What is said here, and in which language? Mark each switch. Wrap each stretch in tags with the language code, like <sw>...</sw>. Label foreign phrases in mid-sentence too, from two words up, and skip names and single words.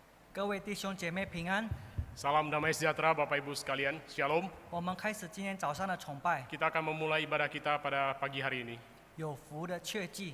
<zh>各位弟兄姐妹平安。</zh> <id>Salam damai sejahtera Bapak Ibu sekalian, Shalom.</id> <zh>我们开始今天早上的崇拜，</zh> <id>Kita akan memulai ibadah kita pada pagi hari ini.</id> <zh>有福的确记。</zh>